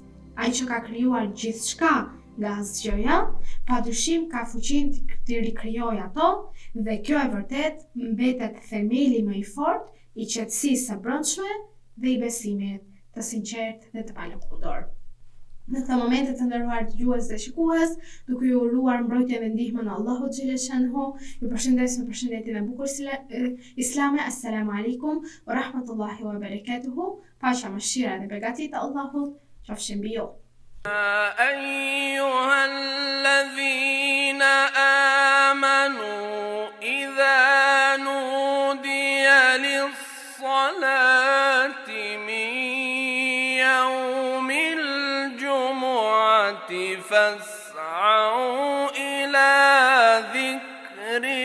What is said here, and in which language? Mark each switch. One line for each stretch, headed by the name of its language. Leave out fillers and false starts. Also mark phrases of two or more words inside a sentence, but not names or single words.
Albanian: Ai që ka krijuar gjithçka nga asgjëja, padyshim ka fuqinë të rikrijojë ato, dhe kjo e vërtet mbetet themeli më i fortë i qetësisë së brendshme dhe i besimit të sinqertë dhe të palëkundur. Në këtë momente të nderuar dëgjues dhe shikues, duke ju uruar mbrojtjen dhe ndihmën e Allahut xhaleshanhu, ju përshëndes me përshëndetjen e bukur islame.
Arabic: السلام عليكم ورحمة الله وبركاته.
Albanian: Paqja, mëshira dhe beqatia e Allahut qofshin mbi ju.
Arabic: أيها الذين آمنوا إذا نودي للصلاة من يوم الجمعة فاسعوا إلى ذكر